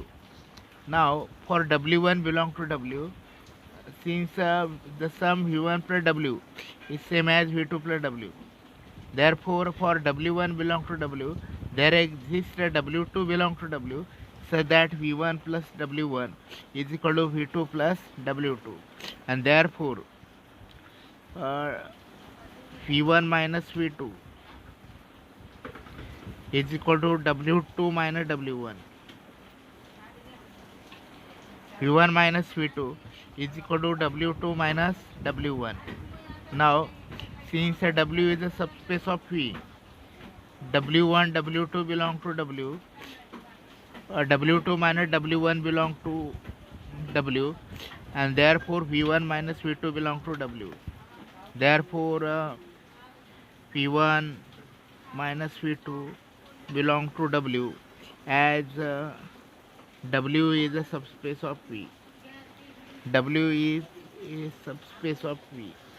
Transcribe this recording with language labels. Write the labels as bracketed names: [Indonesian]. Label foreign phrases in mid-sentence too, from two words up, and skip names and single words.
[English] Now for W1 belong to W, since the sum V1 plus W is same as V2 plus W, therefore for W1 belong to W, there exists a W2 belong to W, so that V1 plus W1 is equal to V2 plus W2, and therefore uh, V1 minus V2 is equal to W2 minus W1. V1 minus V2 is equal to W2 minus W1. Now, since W is a subspace of V, W1, W2 belong to W, W2 minus W1 belong to W, and therefore V1 minus V2 belong to W. Therefore, V1 minus V2 belong to W, as W is a subspace of V. W is a subspace of V.